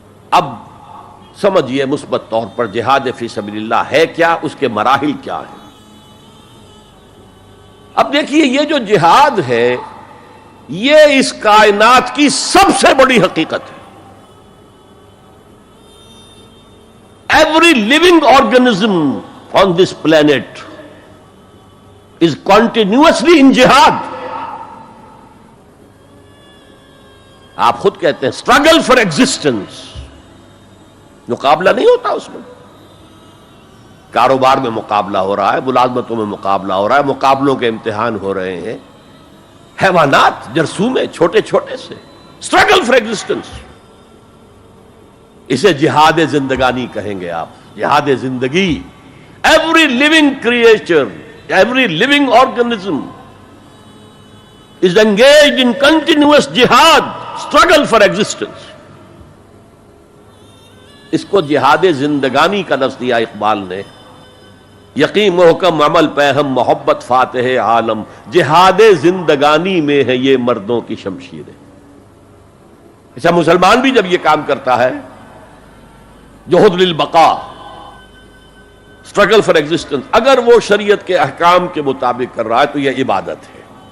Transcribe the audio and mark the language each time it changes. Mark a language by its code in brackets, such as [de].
[ur] اب سمجھیے مثبت طور پر جہاد فی سبیل اللہ ہے کیا, اس کے مراحل کیا ہیں. اب دیکھیے یہ جو جہاد ہے یہ اس کائنات کی سب سے بڑی حقیقت ہے. [en] Every living organism on this planet is continuously in jihad. [ur] آپ خود کہتے ہیں [en] struggle for existence. [ur] مقابلہ نہیں ہوتا اس میں. کاروبار میں مقابلہ ہو رہا ہے, ملازمتوں میں مقابلہ ہو رہا ہے, مقابلوں کے امتحان ہو رہے ہیں. حیوانات جرثومے چھوٹے چھوٹے سے [en] struggle for existence. [ur] اسے جہاد زندگانی کہیں گے آپ, جہاد زندگی. [en] Every living creature, every living organism is engaged in continuous jihad, struggle for existence. [ur] اس کو جہاد زندگانی کا لفظ دیا اقبال نے. یقین محکم عمل پہم محبت فاتح عالم, جہاد زندگانی میں ہے یہ مردوں کی شمشیریں. اچھا مسلمان بھی جب یہ کام کرتا ہے, جہد للبقاء, [en] struggle for existence, [ur] اگر وہ شریعت کے احکام کے مطابق کر رہا ہے تو یہ عبادت ہے.